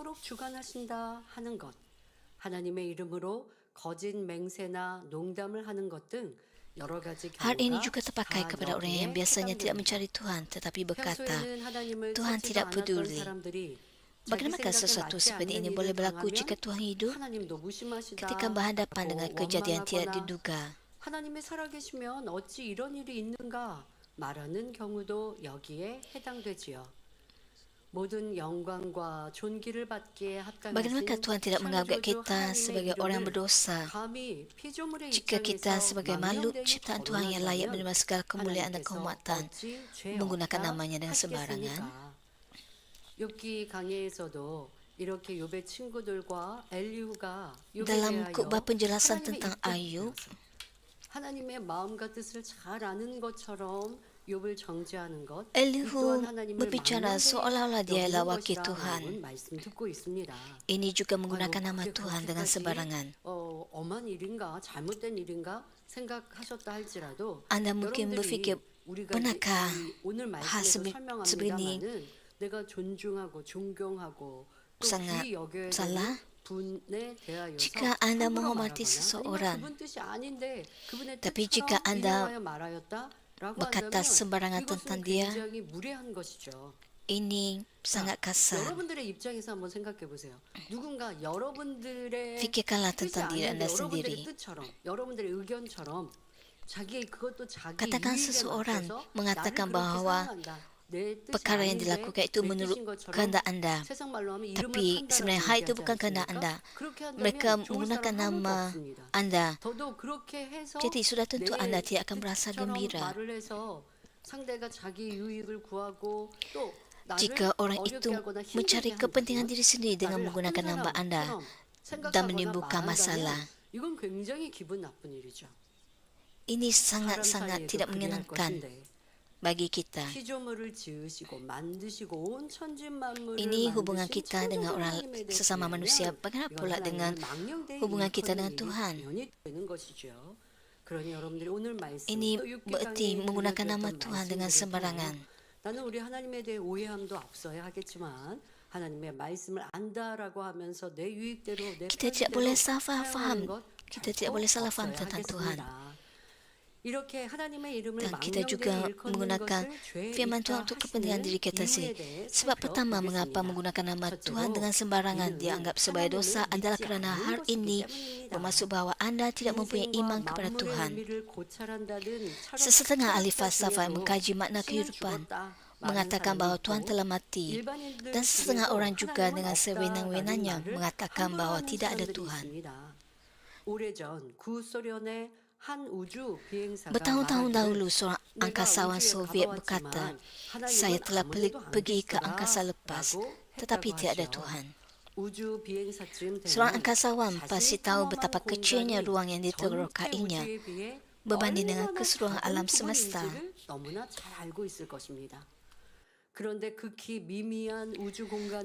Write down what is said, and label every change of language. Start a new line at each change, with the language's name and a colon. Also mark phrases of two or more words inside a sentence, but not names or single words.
Malay: Hal ini juga terpakai kepada orang yang biasanya tidak mencari Tuhan tetapi berkata, Tuhan tidak peduli. Bagaimanakah sesuatu seperti ini boleh berlaku jika Tuhan hidup? Ketika berhadapan dengan kejadian tidak diduga,
Korean: 하나님이 살아계시면 어찌 이런 일이 있는가 말하는 경우도 여기에 해당되지요. 모든 영광과 존귀를 받기에 합당하신
Malay: bagaimanakah Tuhan tidak menganggap kita sebagai orang berdosa jika kita sebagai makhluk ciptaan Tuhan yang layak menerima segala kemuliaan dan kehormatan menggunakan namanya dengan sembarangan?
Korean: 욥기 강해에서도 이렇게 욥의 친구들과 엘리후가
Malay: Dalam khutbah penjelasan tentang Ayub,
Korean: 하나님의 마음과 뜻을 잘 아는 것처럼 욥을 정죄하는 것.
Malay: Elihu berbicara seolah-olah dia adalah wakil Tuhan.
Korean: 말씀 듣고 있습니다.
Malay: Ini juga menggunakan nama Tuhan dengan sembarangan.
Korean: 엄한 일인가 잘못된 일인가 생각하셨다 할지라도
Malay: Anda mungkin berfikir, benarkah
Korean: 오늘
Malay: hal
Korean: 말씀에서
Malay: sebegini
Korean: 설명합니다마는 내가 존중하고 존경하고 또
Malay: sangat
Korean: 귀히 여겨야
Malay: salah?
Korean: 되는 분에 대하여서
Malay: Jika anda
Korean: 함부로
Malay: menghormati
Korean: 말하거나
Malay: seseorang,
Korean: 아니면 그분 뜻이 아닌데 그분의
Malay: tapi
Korean: 뜻처럼
Malay: jika anda
Korean: 인용하여 말하였다라고
Malay: berkata
Korean: 한다면
Malay: sembarangan
Korean: 이것은
Malay: tentang dia,
Korean: 굉장히 무례한 것이죠.
Malay: ini sangat kasar.
Korean: 여러분들의 입장에서 한번 생각해 보세요. 누군가 여러분들의
Malay: Fikirkanlah
Korean: 뜻이
Malay: tentang diri
Korean: 아닌데
Malay: anda
Korean: 여러분들의
Malay: sendiri.
Korean: 뜻처럼 여러분들의 의견처럼 자기 그것도 자기
Malay: Katakan
Korean: 이익에
Malay: seseorang
Korean: 맞춰서
Malay: mengatakan
Korean: 나를 그렇게
Malay: bahawa
Korean: 사용한다. 내 뜻이
Malay: perkara yang
Korean: 아닌데
Malay: dilakukan itu
Korean: 내
Malay: menurut
Korean: 뜻인 것처럼
Malay: kehendak anda,
Korean: 세상 말로 하면 이름을
Malay: tapi sebenarnya
Korean: 판단하고
Malay: hal itu
Korean: 얘기하지
Malay: bukan kehendak
Korean: 않습니까?
Malay: anda.
Korean: 그렇게 한다면
Malay: Mereka
Korean: 좋을
Malay: menggunakan
Korean: 사람 아무도
Malay: nama
Korean: 없습니다.
Malay: anda.
Korean: 더도 그렇게 해서
Malay: Jadi sudah tentu
Korean: 내
Malay: anda tidak akan merasa
Korean: 뜻처럼
Malay: gembira.
Korean: 말을 해서 상대가 자기 유익을 구하고 또 나를
Malay: Jika orang
Korean: 어렵게
Malay: itu
Korean: 하거나
Malay: mencari
Korean: 힘들게
Malay: kepentingan
Korean: 한다면
Malay: diri sendiri dengan
Korean: 나를
Malay: menggunakan
Korean: 나쁜
Malay: nama anda
Korean: 사람처럼
Malay: dan
Korean: 생각하거나
Malay: menimbulkan masalah,
Korean: 말한다면 이건 굉장히 기분 나쁜 일이죠.
Malay: ini
Korean: 사람
Malay: sangat-sangat
Korean: 사이에도
Malay: tidak
Korean: 그래야 할
Malay: menyenangkan.
Korean: 것인데
Malay: bagi kita.
Korean: 피조물을 지으시고 만드시고 온 천지 만물을
Malay: Ini hubungan
Korean: 만드신
Malay: kita dengan
Korean: 창조주
Malay: orang
Korean: 하나님에 대해
Malay: sesama manusia.
Korean: 보면
Malay: Bagaimana
Korean: 이건
Malay: pula dengan
Korean: 하나님을 망령되이
Malay: hubungan kita
Korean: 일컫는
Malay: dengan Tuhan?
Korean: 일이 연이 되는 것이죠. 그러니 여러분들이 오늘 말씀
Malay: Ini
Korean: 또 육기
Malay: bererti
Korean: 강의에
Malay: menggunakan nama
Korean: 들려드렸던
Malay: Tuhan dengan
Korean: 말씀들을
Malay: sembarangan.
Korean: 통하여 나는 우리 하나님에 대해 오해함도 앞서야 하겠지만 하나님의 말씀을 안다라고 하면서 내 유익대로 내
Malay: Kita tidak
Korean: 편의대로
Malay: boleh salah
Korean: 사용하는
Malay: faham.
Korean: 것
Malay: Kita tidak
Korean: 결코
Malay: boleh salah faham
Korean: 없어야
Malay: tentang Tuhan.
Korean: 하겠습니다. 이렇게 하나님의 이름을
Malay: Dan kita juga
Korean: 망령되이 일컫는
Malay: menggunakan
Korean: 것을 죄
Malay: firman
Korean: 있다
Malay: Tuhan untuk kepentingan
Korean: 하시는
Malay: diri kita
Korean: 이유에
Malay: sendiri.
Korean: 대해
Malay: Sebab pertama, mengapa
Korean: 살펴보겠습니다.
Malay: menggunakan nama Tuhan
Korean: 첫째로
Malay: dengan sembarangan
Korean: 이는
Malay: dianggap sebagai dosa
Korean: 하나님을
Malay: adalah
Korean: 믿지
Malay: kerana
Korean: 않는
Malay: hal
Korean: 것이기
Malay: ini
Korean: 때문입니다.
Malay: bermaksud bahawa anda tidak mempunyai iman
Korean: 인생과
Malay: kepada
Korean: 만물의
Malay: Tuhan.
Korean: 의미를 고찰한다는 철학
Malay: Sesetengah ahli
Korean: 철학자
Malay: falsafah yang
Korean: 중에도
Malay: mengkaji makna
Korean: 신은
Malay: kehidupan
Korean: 죽었다 말하는
Malay: mengatakan
Korean: 사람이
Malay: bahawa Tuhan
Korean: 있고
Malay: telah mati,
Korean: 일반인들
Malay: dan setengah
Korean: 중에도
Malay: orang juga
Korean: 하나님은
Malay: dengan
Korean: 없다라는
Malay: sewenang-wenangnya
Korean: 말을
Malay: mengatakan
Korean: 함부로
Malay: bahawa
Korean: 하는
Malay: tidak ada
Korean: 사람들이
Malay: Tuhan.
Korean: 있습니다. 오래전 구소련의 한 우주 비행사가
Malay: Bertahun-tahun
Korean: 말하기를
Malay: dahulu, seorang
Korean: 내가
Malay: angkasawan
Korean: 우주에
Malay: Soviet
Korean: 가보았지만
Malay: berkata,
Korean: 하나님은
Malay: saya telah
Korean: 아무데도 안
Malay: pergi ke
Korean: 계시더라
Malay: angkasa lepas,
Korean: 라고
Malay: tetapi
Korean: 했다고
Malay: tidak ada
Korean: 하죠.
Malay: Tuhan.
Korean: 우주 비행사쯤
Malay: Seorang
Korean: 되면
Malay: angkasawan pasti
Korean: 자신이
Malay: tahu
Korean: 탐험한
Malay: betapa kecilnya
Korean: 공간이
Malay: ruang yang
Korean: 전체
Malay: diterokainya
Korean: 우주에 비해
Malay: berbanding dengan
Korean: 얼마나
Malay: keseluruhan
Korean: 작은
Malay: alam semesta.
Korean: 부분인지를 너무나 잘 알고 있을 것입니다. 그런데 극히 미미한 우주 공간을